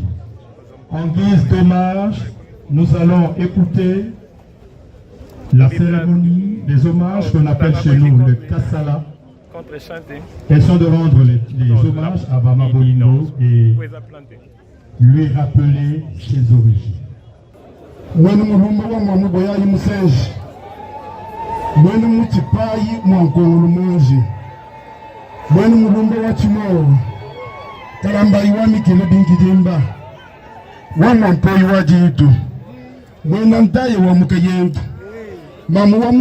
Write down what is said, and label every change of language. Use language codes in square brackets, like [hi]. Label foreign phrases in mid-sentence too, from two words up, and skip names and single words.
[fr] En guise d'hommage, nous allons écouter la cérémonie des hommages qu'on appelle chez nous le Kassala. Question de rendre les hommages à Maman Bolingo et lui rappeler ses origines. [lua] Mwene mulumba wa mwamu boyayi musenji mwene mutipayi mwankongulu munji mwene mulumba wa chimoro kalambayi wa mikile bingidimba wa mwampoyi wa jitu mwene ntaye wa mukayendu mamu wa